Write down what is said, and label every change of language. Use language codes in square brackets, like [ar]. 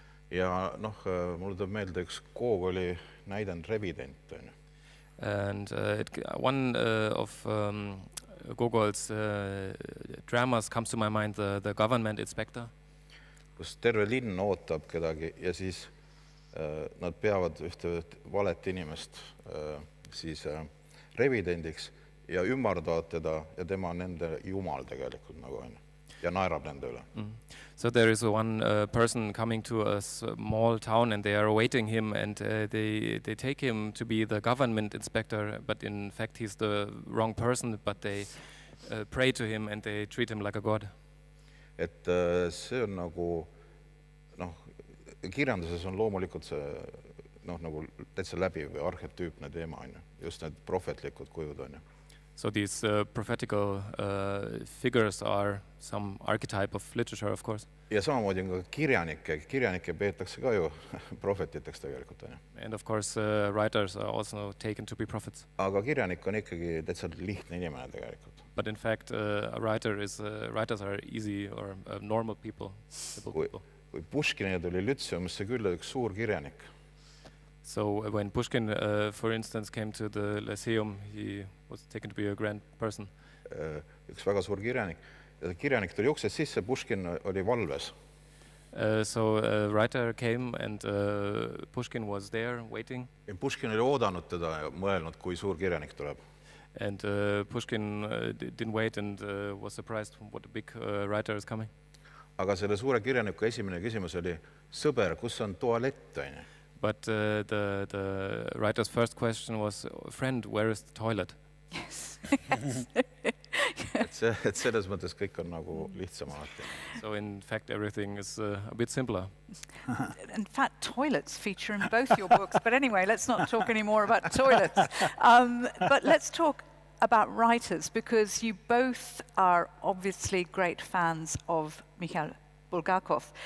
[et] Ja mulle tuleb meelde üks Gogoli näidend Revident, on ju. [en] And one of Gogol's dramas comes to my mind the government inspector. [et] Kus terve linn ootab kedagi ja siis nad peavad ühte valet inimest siis revidendiks ja ümardavad teda ja tema on nende jumal tegelikult nagu on ja naerab nende üle. [en] So there is one person coming to a small town and they are awaiting him and they take him to be the government inspector, but in fact he's the wrong person, but they pray to him and they treat him like a god. [et] Et see on nagu kirjanduses on loomulikult see nagu täitsa läbiv või arhetüüpne teema on ju, just need prohvetlikud kujud on ju. [en] So these prophetical figures are some archetype of literature, of course. [et] Ja samamoodi on ka kirjanikke peetakse ka ju prohvetiteks tegelikult on ju. [en] And of course writers are also taken to be prophets. [et] Aga kirjanik on ikkagi täitsa lihtne inimene tegelikult. [en] But in fact writers are easy or normal people, simple people. [et] Kui Puškinile tuli Lütseumisse külla üks suur kirjanik. [en] So when Pushkin, for instance, came to the Lyceum, he was taken to be a grand person. [et] Üks väga suur kirjanik. Ja kirjanik tuli uksest sisse, Puškin oli valves. [en] So a writer came and Pushkin was there waiting. [et] Ja Puškin oli oodanud teda ja mõelnud, kui suur kirjanik tuleb. [en] And Pushkin didn't wait and was surprised what a big writer is coming. [et] Aga selle suure kirjaniku esimene küsimus oli, sõber, kus on tualett, on ju? [en] But the writer's first question was, friend, where is the toilet? Yes. [et] et selles mõttes kõik on nagu lihtsam alati. [en] So in fact everything is a bit simpler. In fact, toilets feature in both your books. But anyway, let's not talk anymore about toilets. But let's talk about writers, because you both are obviously great fans of Mikhail Bulgakov.